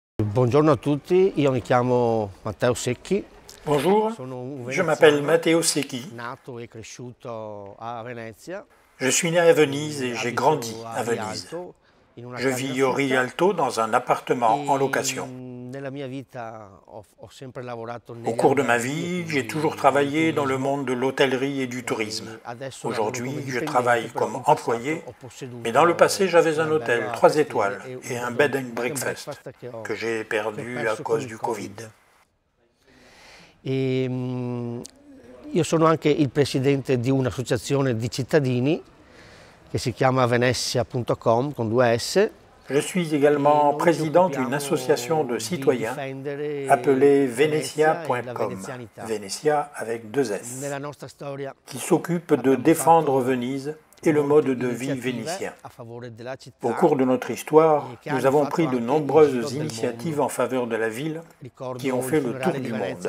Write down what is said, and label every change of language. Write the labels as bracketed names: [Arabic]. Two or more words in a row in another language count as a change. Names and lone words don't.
[Italian] Buongiorno a tutti, io mi chiamo Matteo Secchi. [French] Bonjour, je m'appelle Matteo Secchi. [Italian] Nato e cresciuto a Venezia. [French] Je suis né à Venise et j'ai grandi à Venise. Je vis au Rialto dans un appartement en location. Au cours de ma vie, j'ai toujours travaillé dans le monde de l'hôtellerie et du tourisme. Aujourd'hui, je travaille comme employé, mais dans le passé, j'avais un hôtel 3 étoiles et un [English] bed and breakfast [French] que j'ai perdu à cause du Covid. [Italian] Io sono anche il presidente di un'associazione di cittadini che si chiama Venezia.com con 2 S. [French] Je suis également président d'une association de citoyens appelée Venezia.com, Venezia avec 2 S, qui s'occupe de défendre Venise et le mode de vie vénitien. Au cours de notre histoire, nous avons pris de nombreuses initiatives en faveur de la ville qui ont fait le tour du monde.